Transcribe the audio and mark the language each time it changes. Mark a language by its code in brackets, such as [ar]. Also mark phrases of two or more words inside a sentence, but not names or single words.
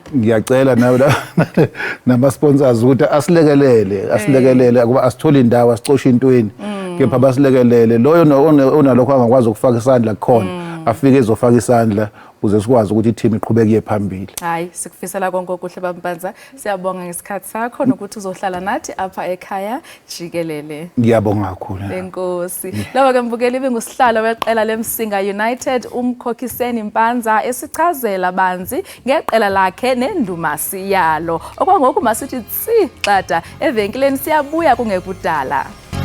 [zu] Ngiyacela nama sponsors ukuthi asilekelele ukuba asithole indawo asicoshe intweni kepha basilekelele loyo onalokho angakwazi ukufaka isandla khona afike ezofaka isandla ukuze sikwazi ukuthi i-team iqhubeke iye phambili. Hayi sikufisela konke okuhle baMpanza. Siyabonga ngesikhathi sakho nokuthi uzohlala nathi apha ekhaya Jikelele. Ngiyabonga kakhulu. [xh] Enkosi. Lawa ke mbukeli bengusihlalo weqela leMsinga United uMkhokhiseni Mpanza esichazela banzi ngeqela lakhe nendumasi yalo. Okwangoku masithi tsi xada evenkileni siyabuya kungekudala.